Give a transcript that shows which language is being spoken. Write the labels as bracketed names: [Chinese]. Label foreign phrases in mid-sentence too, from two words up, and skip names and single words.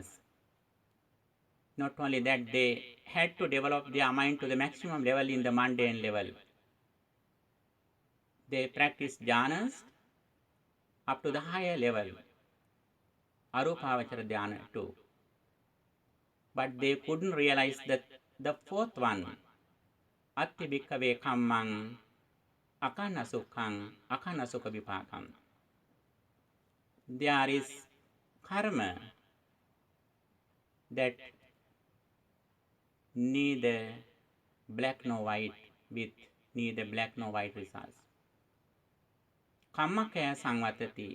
[English] Not only that, they had to develop their mind to the maximum level in the mundane level. They practiced jhanas up to the higher level, [Pali] arupavachara dhyana [English] too. But they couldn't realize that the fourth one, [Pali] atti bhikkave kammang akana sukhang akana sukha vipakam. [English] There is karma that neither black nor white, with neither black nor white results. [Pali] Kammakaya samvatati.